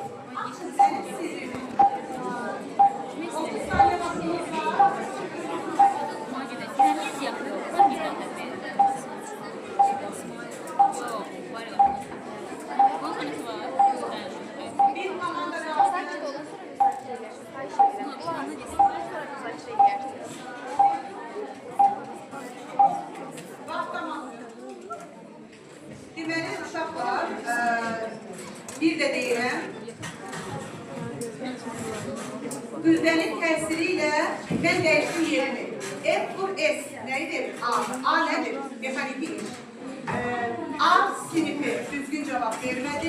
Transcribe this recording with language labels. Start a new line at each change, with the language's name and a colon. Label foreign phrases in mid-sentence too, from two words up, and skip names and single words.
Turkish: Açın benim sirrimi. 30 saniye vaktimiz var.
Azerbaijani: Bir komanda lazım. Vaxt tamamdır. Deməli, uşaqlar, bir də deyirəm, Gülbənin təsiriyle mən dəyişdim yerimi. F vur S, nəyi verir? A nədir? Mexaniki iş. A sinifi düzgün cevap vermədi.